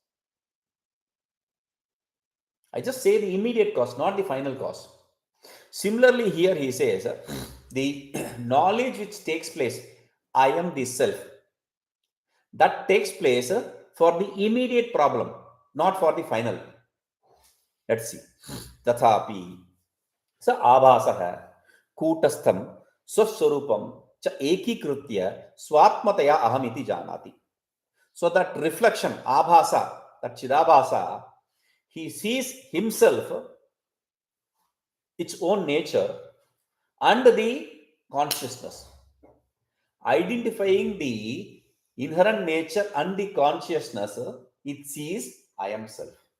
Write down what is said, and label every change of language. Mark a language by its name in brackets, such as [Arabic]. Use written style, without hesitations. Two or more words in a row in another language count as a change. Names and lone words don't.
[English] I just say the immediate cause, not the final cause. Similarly, here he says the knowledge which takes place, I am the self, that takes place for the immediate problem, not for the final. Let's see. [Sanskrit] Tathapi sa abhasah kootastham swaswarupam cha ekikritya swatmataya aham iti janati. [English] So that reflection, abhasa, that chidabhasa, he sees himself, its own nature, and the consciousness. Identifying the inherent nature and the consciousness, it sees I am self.